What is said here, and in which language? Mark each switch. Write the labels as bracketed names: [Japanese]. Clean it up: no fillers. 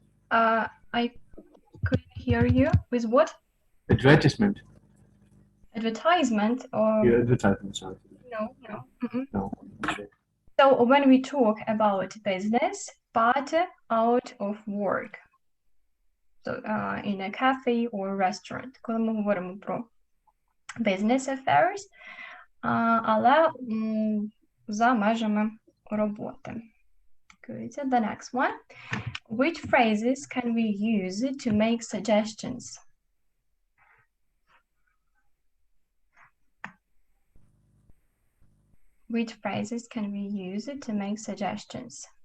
[English] I couldn't hear you. With what? Advertisement. Advertisement or? Yeah, advertisement, sorry. No. Mm-mm. No. Okay. So when we talk about business, but out of work. So in a cafe or restaurant. [Ukrainian] Коли ми говоримо про [English] business affairs, [Ukrainian] але за межами роботи. [English] Good. The next one. Which phrases can we use to make suggestions? Which phrases can we use to make suggestions?